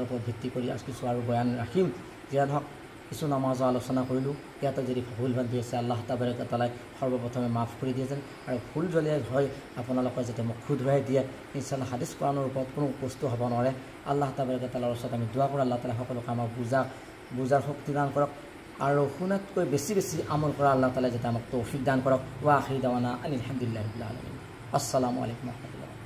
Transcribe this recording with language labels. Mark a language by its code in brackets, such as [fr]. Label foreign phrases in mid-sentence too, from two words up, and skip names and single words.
[as] ওপৰত ভিত্তি কৰি আজ কিছু আৰু বয়ান ৰাখিম যিয়ে নহওক কিছু নামাজৰ আলোচনা কৰিলোঁ ইয়াতে যদি ভুল ভ্ৰান্তি আছে আল্লাহ তাবাৰাকা তাআলাই সৰ্বপ্ৰথমে মাফ কৰি দিয়ে যেন আৰু ভুল যদি হয় আপোনালোকে যাতে মোক শুধৰাই দিয়ে ইনশাআল্লাহ হাদিছ কোৰাণৰ ওপৰত কোনো বস্তু হ'ব নোৱাৰে আল্লাহ তাবাৰাকা তাআলাৰ ওচৰত আমি দোৱা কৰোঁ আল্লাহ তাআলাই সকলোকে আমাক বুজাৰ শক্তি দান কৰক আৰু শুনাতকৈ বেছি আমল কৰা আল্লাহ তাআলাই যাতে আমাক তৌফিক দান কৰক [ar] وآخر دعوانا الحمد لله رب العالمين السلام عليكم.